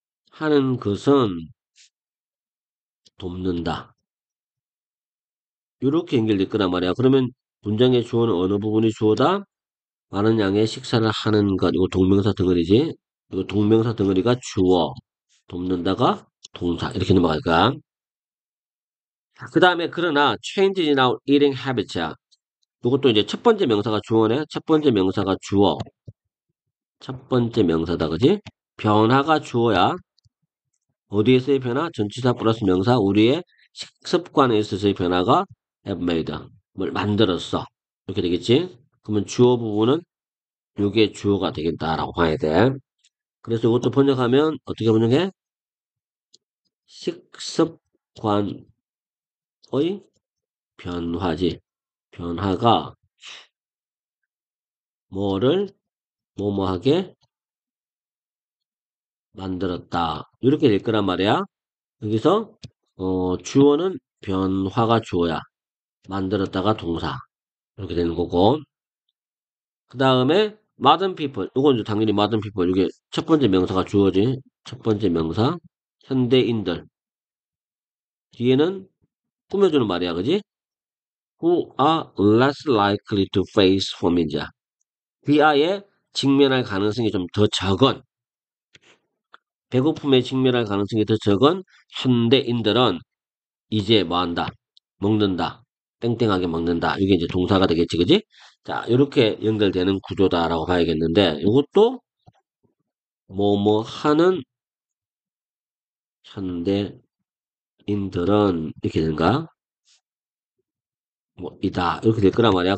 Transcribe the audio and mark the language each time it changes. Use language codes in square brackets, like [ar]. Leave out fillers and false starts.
[ko] 하는 것은 돕는다. 이렇게 연결될 거란 말이야. 그러면 문장의 주어는 어느 부분이 주어다? 많은 양의 식사를 하는 것. 이거 동명사 덩어리지? 이거 동명사 덩어리가 주어. 돕는다가 동사. 이렇게 넘어갈 거야. 그 다음에 그러나 [en] change in our eating habits야. [ko] 이것도 이제 첫 번째 명사가 주어네. 첫 번째 명사가 주어. 첫 번째 명사다. 그지? 변화가 주어야. 어디에서의 변화? 전치사 플러스 명사. 우리의 식습관에 있어서의 변화가 [en] have made. [ko] 뭘 만들었어. 이렇게 되겠지? 그러면 주어 부분은 이게 주어가 되겠다라고 봐야 돼. 그래서 이것도 번역하면 어떻게 번역해? 식습관의 변화지. 변화가 뭐를 뭐뭐하게 만들었다. 이렇게 될 거란 말이야. 여기서 주어는 변화가 주어야. 만들었다가 동사. 이렇게 되는 거고. 그 다음에 [en] modern people. [ko] 이건 당연히 modern people. 이게 첫 번째 명사가 주어지. 첫 번째 명사. 현대인들. 뒤에는 꾸며주는 말이야. 그지? [en] Who are less likely to face famine야. [ko] 비아에 직면할 가능성이 좀 더 적은, 배고픔에 직면할 가능성이 더 적은 현대인들은 이제 뭐 한다? 먹는다. 땡땡하게 먹는다. 이게 이제 동사가 되겠지, 그지? 자, 이렇게 연결되는 구조다라고 봐야겠는데, 이것도 뭐뭐 하는 현대인들은 이렇게 되는가? 뭐, 이다. 이렇게 될 거란 말이야.